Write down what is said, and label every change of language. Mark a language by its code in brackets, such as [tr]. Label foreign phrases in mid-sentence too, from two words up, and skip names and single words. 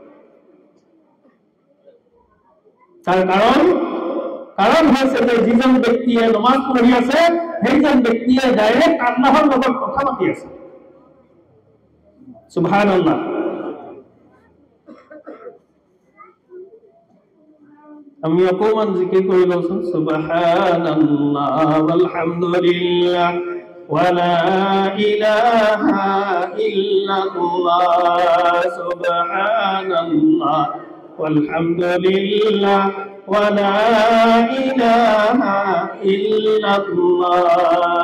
[as] তাৰ কাৰণ হৈছে যে যিজন ব্যক্তিয়ে নমাজ পঢ়ি আছে, সেইজন ব্যক্তিয়ে ডাইৰেক্ট আল্লাহৰ লগত কথা পাতি আছে। সুবহানাল্লাহ। আমি অকমান জিকিৰ কৰি লওঁচোন। [ar] سبحان الله والحمد لله ولا إله إلا الله. سبحان الله والحمد لله ولا إله إلا الله.